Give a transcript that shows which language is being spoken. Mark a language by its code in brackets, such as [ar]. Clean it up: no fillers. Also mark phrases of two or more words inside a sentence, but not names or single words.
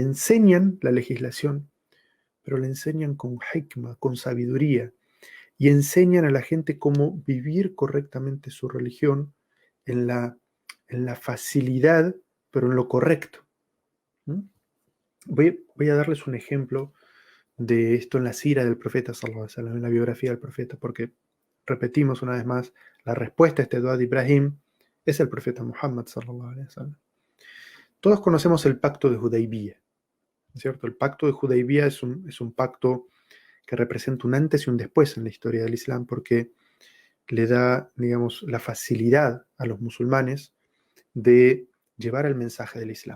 [es] Enseñan la legislación, pero la enseñan con hikmah, con sabiduría, y enseñan a la gente cómo vivir correctamente su religión en la facilidad, pero en lo correcto. Voy a darles un ejemplo de esto en la sira del profeta, [ar] صلى الله عليه وسلم, [es] en la biografía del profeta, porque repetimos una vez más, la respuesta a este dua de Ibrahim es el profeta Muhammad, [ar] صلى الله عليه وسلم. [es] Todos conocemos el pacto de Hudaybiyah, ¿cierto? El pacto de Hudaybiyah es un pacto que representa un antes y un después en la historia del Islam, porque le da, digamos, la facilidad a los musulmanes de llevar el mensaje del Islam.